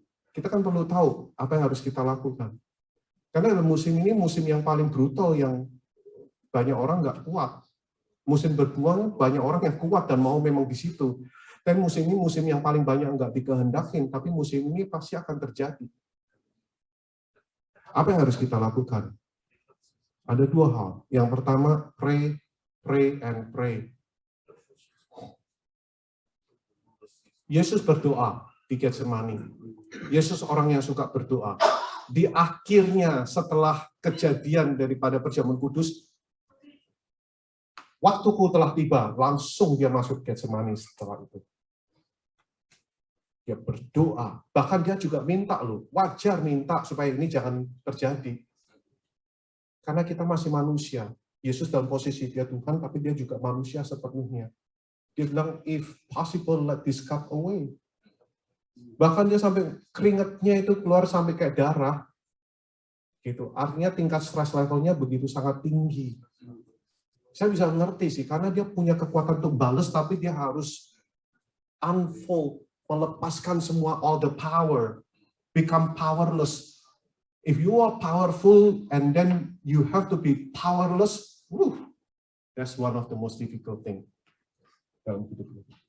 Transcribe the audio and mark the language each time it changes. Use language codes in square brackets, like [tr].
[id] Kita kan perlu tahu apa yang harus kita lakukan. Karena dalam musim ini musim yang paling brutal, yang banyak orang nggak kuat. Musim berbuah banyak orang yang kuat dan mau memang di situ. Dan musim ini musim yang paling banyak nggak dikehendakin, tapi musim ini pasti akan terjadi. Apa yang harus kita lakukan? Ada dua hal. Yang pertama, [en] pray, pray, and pray. [id] Yesus berdoa di Getsemani. Yesus orang yang suka berdoa. Di akhirnya setelah kejadian daripada perjamuan kudus, waktuku telah tiba, langsung dia masuk Getsemani setelah itu. Dia berdoa, bahkan dia juga minta loh, wajar minta supaya ini jangan terjadi. Karena kita masih manusia. Yesus dalam posisi dia Tuhan, tapi dia juga manusia sepenuhnya. Dia bilang, [en] if possible, let this cup away. [id] Bahkan dia sampai keringatnya itu keluar sampai kayak darah. Gitu. Artinya tingkat stres levelnya begitu sangat tinggi. Saya bisa mengerti sih, karena dia punya kekuatan untuk balas, tapi dia harus unfold, melepaskan semua, [en] all the power, become powerless. If you are powerful and then you have to be powerless, that's one of the most difficult thing [id] dalam hidup ini.